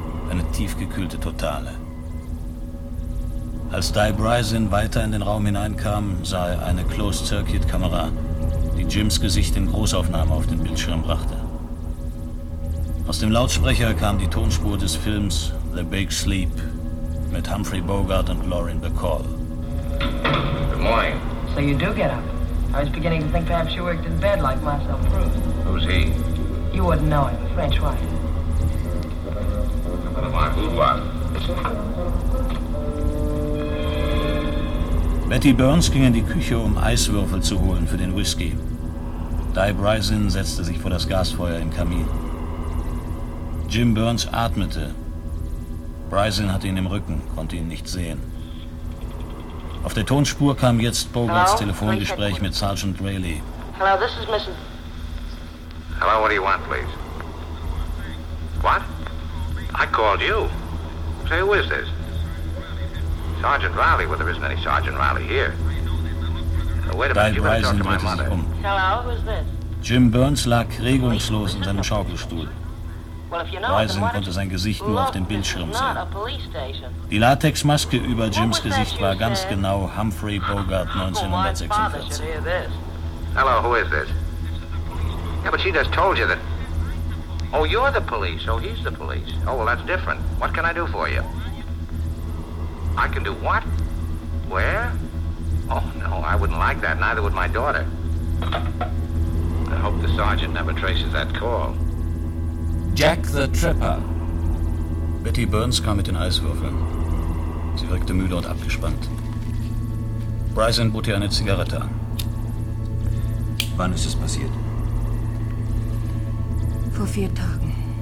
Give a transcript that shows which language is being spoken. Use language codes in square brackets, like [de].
[de] Eine tiefgekühlte Totale. Als Di Bryson weiter in den Raum hineinkam, sah er eine Closed-Circuit-Kamera, die Jims Gesicht in Großaufnahme auf den Bildschirm brachte. Aus dem Lautsprecher kam die Tonspur des Films The Big Sleep mit Humphrey Bogart und Lauren Bacall. [en] Good morning. So you do get up. I was beginning to think perhaps you worked in bed like Marcel Proust. Who's he? You wouldn't know him. French writer. What am I? Who what? [de] Betty Burns ging in die Küche, um Eiswürfel zu holen für den Whisky. Di Bryson setzte sich vor das Gasfeuer im Kamin. Jim Burns atmete. Bryson hatte ihn im Rücken, konnte ihn nicht sehen. Auf der Tonspur kam jetzt Bogarts [en] Hello? [de] Telefongespräch mit Sergeant Rayleigh. [en] Hello, this is Mrs. Hello, what do you want, please? What? I called you. Say, who is this? Sergeant Riley, well, there isn't any Sergeant Riley here. Wait a minute, you better talk to my mother. Hello, who's this? [de] Jim Burns lag regungslos in seinem Schaukelstuhl. Bryson konnte sein Gesicht nur auf dem Bildschirm sehen. Die Latexmaske über Jims Gesicht war ganz genau Humphrey Bogart 1946. Hello, who is this? Yeah, but she just told you that... Oh, you're the police. Oh, he's the police. Oh, well, that's different. What can I do for you? I can do what? Where? Oh, no, I wouldn't like that. Neither would my daughter. I hope the sergeant never traces that call. Jack the Tripper. Betty Burns kam mit den Eiswürfeln. Sie wirkte müde und abgespannt. Bryson bot ihr eine Zigarette an. Wann ist es passiert? Vor 4 Tagen.